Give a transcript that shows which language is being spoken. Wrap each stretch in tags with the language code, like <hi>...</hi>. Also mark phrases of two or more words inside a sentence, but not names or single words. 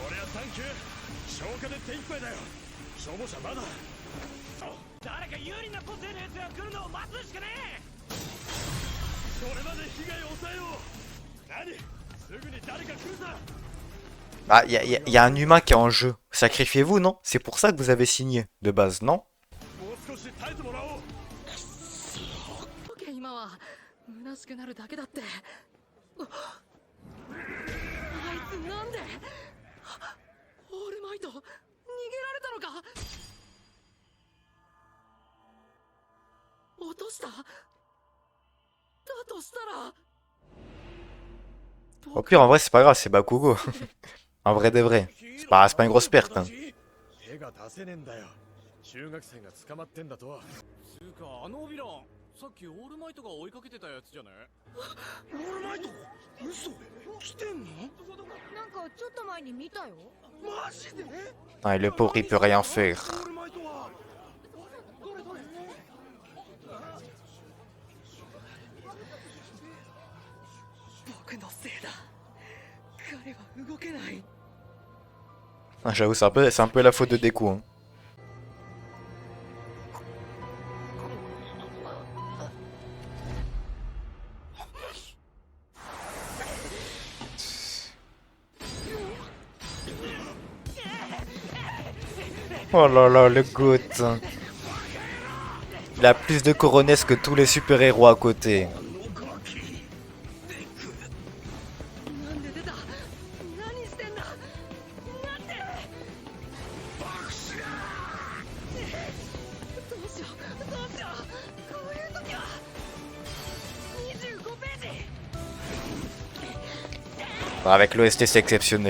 <fr>Ah, y a un humain qui est en jeu. Sacrifiez-vous, non? C'est pour ça que vous avez signé, de base, non?</fr> <ja>今は虚しくなるだけだって。あいつなんでオールマイト逃げられたのか。落としただとしたら</ja> <fr>Au pire, en vrai, c'est pas grave, c'est Bakugo. En vrai de vrai. C'est pas une grosse perte. Hein.</fr> <ja>手が出せねえんだよ。中学生が捕まってんだとは。つうかあのヴィランさっきオールマイトが追いかけてたやつじゃねオールマイト嘘来てんのなんかちょっと前に見たよ。マジで</ja> <fr>Ah, et le pauvre, il peut rien faire.</fr> <ja>オールマイトはどれどれ僕のせいだ彼は動けない</ja> <fr>Ah, j'avoue, c'est un peu la faute de Deku. Hein. Oh là là, le goût. Il a plus de coronesses que tous les super-héros à côté.</fr> <ja>なんで出た何してんだなんでどうしようどうしようこういう時は25ページ</ja> <fr>Avec l'OST, c'est exceptionnel.</fr>